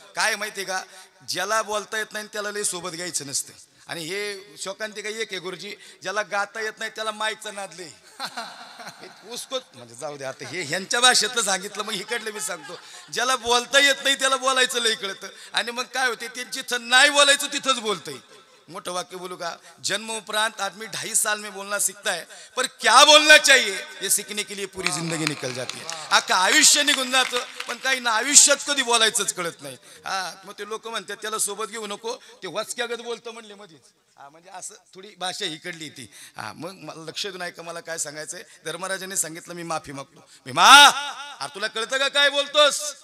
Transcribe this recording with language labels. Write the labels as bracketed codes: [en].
[mr] काय माहिती का, ज्याला बोलता येत नाही त्याला लई सोबत घ्यायचं नसते. आणि हे शोकांती काय एक आहे गुरुजी, ज्याला गाता येत नाही त्याला माईकचं नादले उसकोच, म्हणजे जाऊ दे आता हे ह्यांच्या भाषेतलं सांगितलं, मग इकडलं मी सांगतो. ज्याला बोलता येत नाही त्याला बोलायचं लई कळतं, आणि मग काय होते ते जिथं नाही बोलायचं तिथंच बोलतंय. मोठं वाक्य बोलू का, [hi] जन्म उपरांत आदमी 2.5 साल में बोलना सीखता है, पर क्या बोलना चाहिए ये सीखने के लिए पूरी जिंदगी निकल जाती है. [mr] अख्खं आयुष्य निघून जातं, पण काही ना आयुष्यात कधी बोलायचंच कळत नाही. मग ते लोक म्हणतात त्याला सोबत घेऊ नको, ते वचक्यागत बोलतं म्हणले मध्येच. म्हणजे असं थोडी भाषा इकडली ती. मग मला लक्ष देऊन ऐका, मला काय सांगायचंय. धर्मराजाने सांगितलं मी माफी मागतो. भीमा, अरे तुला कळतं का काय बोलतोस?